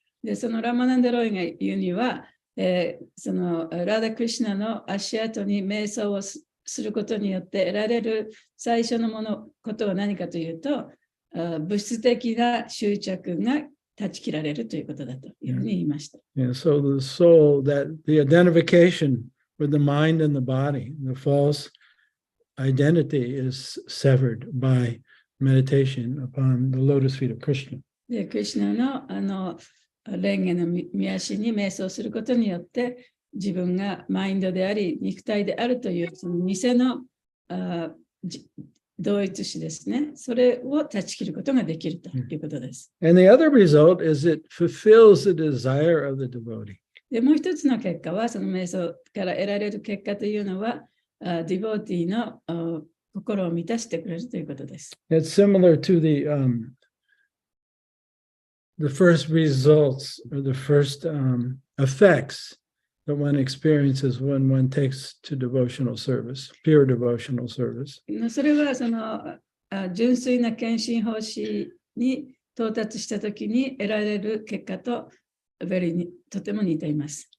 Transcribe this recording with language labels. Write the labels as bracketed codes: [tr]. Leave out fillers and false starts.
[ja] で、そのラマナンダロイが言うには、そのラダ・クリシュナの足跡に瞑想をすることによって得られる最初のことは何かというと、物質的な執着が断ち切られるということだというふうに言いました。 [en] Yeah, so the soul, that the identification with the mind and the body, the false identity is severed by meditation upon the lotus feet of Krishna. [ja] で、クリシュナの蓮華の御足に瞑想することによって自分がマインドであり肉体であるというその偽の同一視ですね。それを断ち切ることができるということです。 [en] And the other result is it fulfills the desire of the devotee. [ja] で、もう一つの結果は、その瞑想から得られる結果というのは、ディボーティーの心を満たしてくれるということです。 [en] It's similar to the first results or the first effects that one experiences when one takes to devotional service, pure devotional service. [ja] それはその純粋な献身奉仕に到達したときに得られる結果ととても似ています。